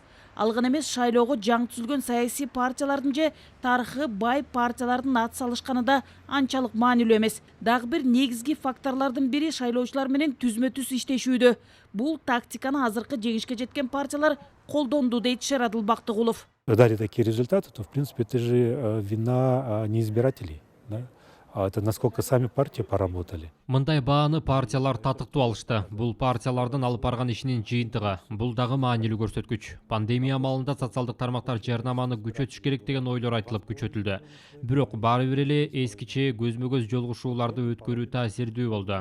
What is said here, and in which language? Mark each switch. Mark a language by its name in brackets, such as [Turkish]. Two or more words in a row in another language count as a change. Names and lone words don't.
[Kyrgyz] Ал гана эмес, шайлоого жаңы түзүлгөн саясий партиялардын же тарыхы бай партиялардын ат салышканы да анчалык маанилүү эмес. Дагы бир негизги факторлордун бири шайлоочулар менен түзмө-түз иштешүүдө. Бул тактиканы азыркы жеңишке жеткен партиялар колдонду, дейт Шерадыл Бактыгулов. [Russian] Дали такие результаты, то в принципе это же вина не избирателей, да? Это насколько сами партии поработали. [Kyrgyz] Мындай бааны партиялар татыктуу алышты. Бул партиялардын алып барган ишинин жыйынтыгы. Бул дагы маанилүү көрсөткүч. Пандемия маалында социалдык тармактар жарнаманы күчөтүш керек деген ойлор айтылып күчөтүлдү. Бирок баары бир эле эскиче көзмө-көз жолугушууларды өткөрүү таасирдүү болду.